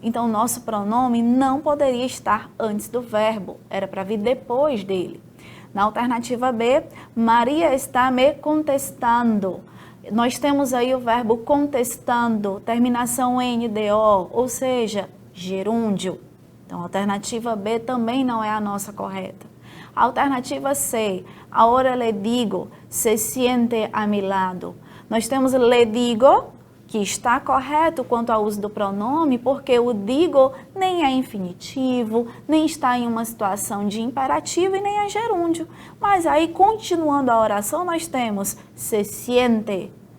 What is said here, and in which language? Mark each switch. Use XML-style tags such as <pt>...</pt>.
<pt>Então, o nosso pronome não poderia estar antes do verbo, era para vir depois dele. Na alternativa B, Maria está me contestando. Nós temos aí o verbo contestando, terminação NDO, ou seja, gerúndio. Então, a alternativa B também não é a nossa correta.</pt> <es>A alternativa C, ahora le digo, se siente a mi lado.</es> <pt>Nós temos le digo, que está correto quanto ao uso do pronome, porque o digo nem é infinitivo, nem está em uma situação de imperativo e nem é gerúndio. Mas aí, continuando a oração, nós temos se siente.</pt>